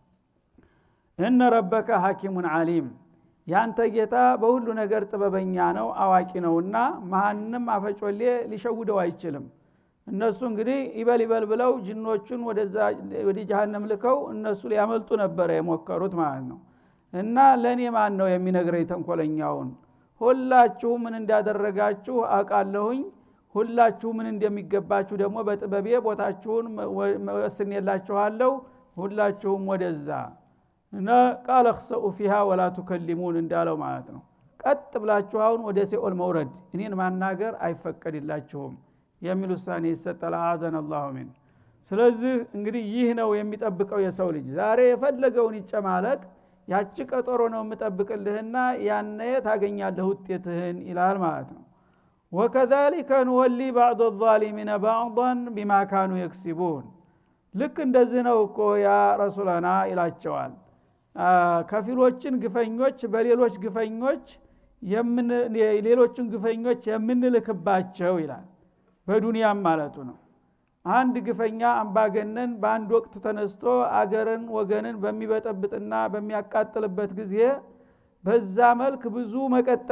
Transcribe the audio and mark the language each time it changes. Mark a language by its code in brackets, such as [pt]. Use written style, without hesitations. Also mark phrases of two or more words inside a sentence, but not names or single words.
[ar] إن ربك حكيم عليم [am] ያንተ ጌታ በሁሉ ነገር ጥበበኛ ነው አዋቂ ነውና ማንንም አፈጮሌ ሊሸውደው አይችልም። እነሱ እንግዲህ ይበል ብለው ጅኖቹን ወደ ጀሃነም ልከው እነሱ ሊያመልጡ ነበር የሞከሩት ማለት ነው። እና ለኔ ማን ነው የሚነግረኝ ተንኮለኛውን? ሁላችሁ ምን እንዳደረጋችሁ አውቃለሁኝ። ሁላችሁ ምን እንደሚገባችሁ ደግሞ በጥበቤ ቦታችሁን ወስኔላችኋለሁ። ሁላችሁም ወደዛ እና ቃል [ar] اخسؤوا فيها ولا تكلمون [am] እንዳለው ማለት ነው። ቀጥ ብላችሁ አሁን ወደ ሲኦል መውረድ እኔን ማናገር አይፈቀድላችሁም የሚል ውሳኔ ይሰጣል። አዘነ [ar] الله من። [am] ስለዚህ እንግዲህ ይህ ነው የሚጠብቀው የሰው ልጅ። ዛሬ የፈለገውን ይጨማለቅ ያቺ ቀጠሮ ነው የምጠብቅልህና ያኔ ታገኛለህ ውጤትህን ይላል ማለት ነው። [ar] وكذلك نولي بعض الظالمين بعضا بما كانوا يكسبون። [am] ልክ እንደዚህ ነው እኮ [ar] يا رسولنا [am] ይላቸዋል። ከፊሎችን ግፈኞች በሌሎች ግፈኞች ሌሎችን ግፈኞች የምንልክባቸው ይላል። በዱንያም ማለቱ ነው። አንድ ግፈኛ አምባገነን በአንድ ወቅት ተነስቶ አገርን ወገንን በሚበጠብጥና በሚያቃጥልበት ጊዜ በዛ መልክ ብዙ መቀጠል